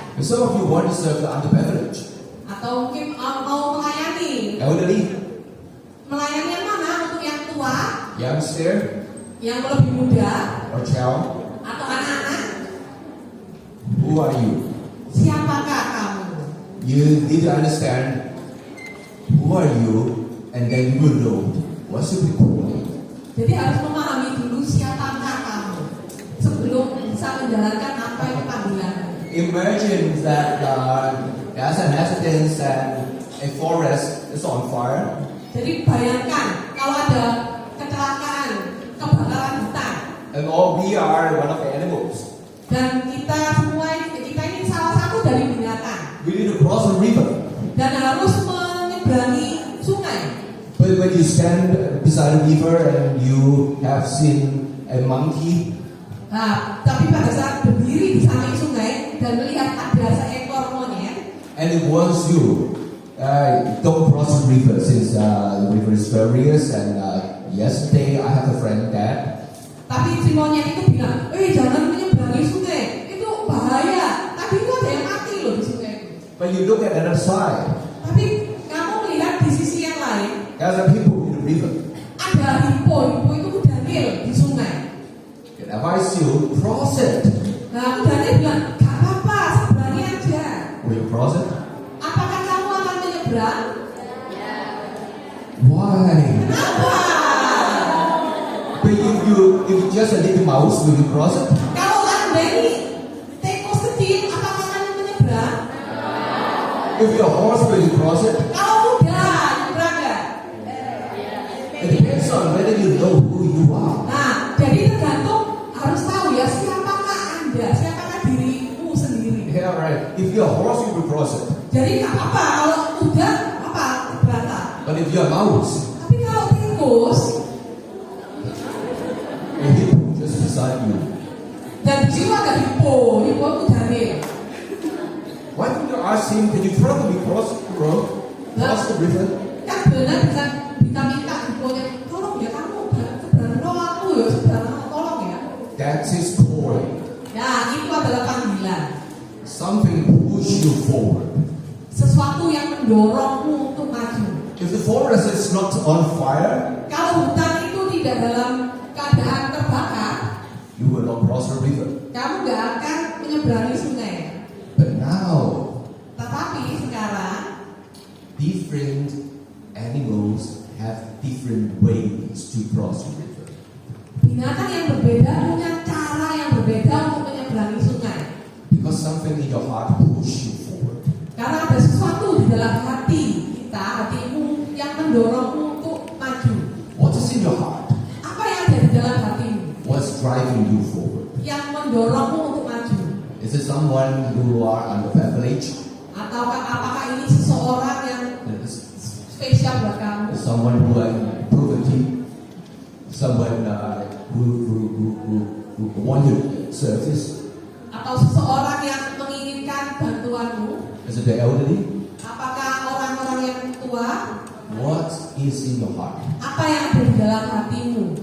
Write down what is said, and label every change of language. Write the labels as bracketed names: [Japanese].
[English] And some of you want to serve the underprivileged, [Indonesian] atau mungkin mau melayani. [English] elderly, [Indonesian] Melayani yang mana? Untuk yang tua, [English] youngster, [Indonesian] yang lebih muda, [English] or child. [Indonesian] atau anak-anak. [English] Who are you? [Indonesian] Siapakah kamu? [English] You need to understand who are you, and then you will know what's your calling. [Indonesian] Jadi harus memahami dulu siapakah kamu sebelum bisa menjalankan apa yang panggilan. [English] Imagine that as an accident and a forest is on fire, [Indonesian] Jadi bayangkan kalau ada kecelakaan, kebakaran hutan, [English] and all we are one of the animals. [Indonesian] dan kita semua ini salah satu dari binatang [English] We need to cross the river. [Indonesian] dan harus menyeberangi sungai. [English] But when you stand beside the river and you have seen a monkey, [Indonesian] Nah, tapi pada saat berdiri di samping sungai dan melihat ada seekor monyet, [English] and it warns you, don't cross the river since the river is furious. And yesterday I have a friend that [Indonesian] tapi si monyet itu bilang, jangan menyeberangi sungai, itu bahaya. Tadi itu ada yang mati loh di sungai itu. [English] but you look at another side, [Indonesian] Tapi kamu melihat di sisi yang lain, [English] there's a people in the river. [Indonesian] ada hippo itu Daniel di sungai. [English] And advise you cross it. [Indonesian] Nah, Daniel bilang, gak apa-apa, seberangi aja. [English] Will you cross it? [Indonesian] Apakah kamu akan menyeberang? [English] Why? [Indonesian] Kenapa? [English] But if you just a little mouse, will you cross it? [Indonesian] Kalau Anda ini tikus kecil, apakah kamu menyeberang? [English] If you're a horse, will you cross it? [Indonesian] Kalau muda, nyeberang nggak? [English] It depends on whether you know who you are. [Indonesian] Nah, jadi tergantung harus tahu ya siapakah Anda, siapakah dirimu sendiri. [English] Yeah, right. If you're a horse, you will cross it. [Indonesian] Jadi nggak apa-apa kalau muda, apa berantah. [English] But if you're a mouse, [Indonesian] Tapi kalau tikus [English] a hippo just beside you, [Indonesian] dan di situ ada hippo itu Daniel. [English] why don't you ask him, can you try to be cross the river? [Indonesian] Kan benar bisa minta hipponya, tolong ya kamu seberang aku ya seberang tolong ya. [English] That's his calling. [Indonesian] Nah, itu adalah panggilan. [English] Something push you forward. [Indonesian] Sesuatu yang mendorongmu untuk maju. [English] If the forest is not on fire, [Indonesian] Kalau hutan itu tidak dalam keadaan terbakar, [English] you will not cross the river. [Indonesian] kamu gak akan menyeberangi sungai. [English] But now, [Indonesian] Tetapi sekarang [English] different animals have different ways to cross the river. [Indonesian] binatang yang berbeda punya cara yang berbeda untuk menyeberangi sungai. [English] Because something in your heart push you forward. [Indonesian] Karena ada sesuatu di dalam hati kita, hatimu yang mendorongmu untuk maju. [English] What is in your heart? [Indonesian] Apa yang ada di dalam hatimu [English] What's driving you forward? [Indonesian] yang mendorongmu untuk maju? [English] Is it someone who are underprivileged? [Indonesian] Ataukah apakah ini seseorang yang [English] Is [Indonesian] spesial buat kamu? [English] someone who are in poverty? Someone who wanted service? [Indonesian] Atau seseorang yang menginginkan bantuanmu? [English] Is it the elderly? [Indonesian] Apakah orang-orang yang tua? [English] What is in your heart? [Indonesian] Apa yang ada di dalam hatimu